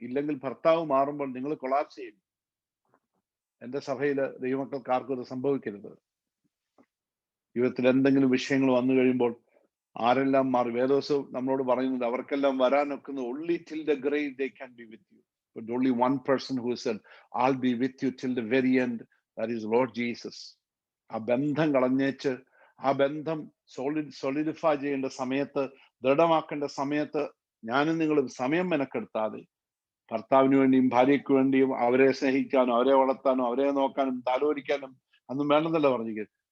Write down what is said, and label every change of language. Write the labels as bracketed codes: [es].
[ml] ഇല്ലെങ്കിൽ ഭർത്താവ് മാറുമ്പോൾ നിങ്ങൾ കൊളാപ്സ് ചെയ്യും. എൻ്റെ സഭയില് ദൈവമക്കൾക്ക് ആർക്കും അത് സംഭവിക്കരുത്. ജീവിതത്തിൽ എന്തെങ്കിലും വിഷയങ്ങൾ വന്നു കഴിയുമ്പോൾ ആരെല്ലാം മാറി? വേദോസവും നമ്മളോട് പറയുന്നത് അവർക്കെല്ലാം വരാനൊക്കുന്ന [en] only till the grave they can be with you. But only one person who said, I'll be with you till the very end, that is Lord Jesus. [ml] ആ ബന്ധം കളഞ്ഞേച്ച്, ആ ബന്ധം സോളിഡിഫൈ ചെയ്യേണ്ട സമയത്ത്, ദൃഢമാക്കേണ്ട സമയത്ത് ഞാനും നിങ്ങളും സമയം മെനക്കെടുത്താതെ ഭർത്താവിന് വേണ്ടിയും ഭാര്യയ്ക്ക് വേണ്ടിയും അവരെ സ്നേഹിക്കാനും അവരെ വളർത്താനും അവരെ നോക്കാനും താലോലിക്കാനും അന്നും വേണമെന്നല്ല പറഞ്ഞിരിക്കുന്നത്.